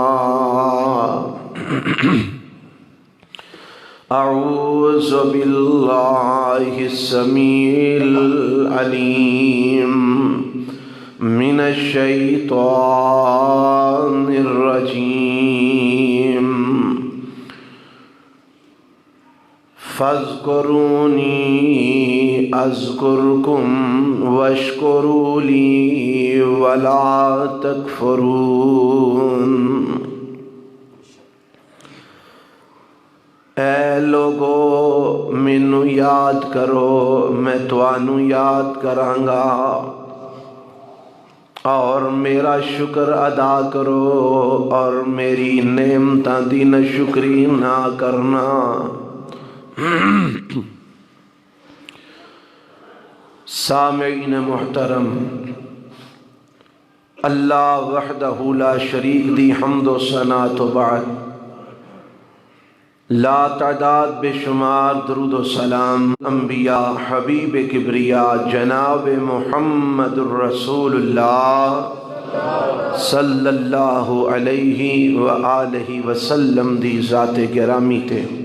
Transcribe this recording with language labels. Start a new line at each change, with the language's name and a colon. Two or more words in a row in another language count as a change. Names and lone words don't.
Arabic: أعوذ بالله السميع العليم من الشيطان الرجيم. فاذكروني أذكركم واشكروا لي ولا تكفرون.
Punjabi: اے لوگو مینو یاد کرو میں توانو یاد کرانگا اور میرا شکر ادا کرو اور میری نعمتاں دی ناشکری نہ کرنا. سامعین محترم،
Arabic: اللہ وحدہ لا شریک
Punjabi: دی حمد و ثنا تو بعد لا تعداد بے شمار درود و سلام انبیاء حبیب کبریا جناب محمد الرسول اللہ
Arabic: صلی اللہ علیہ وآلہ وسلم
Punjabi: دی ذات گرامی تے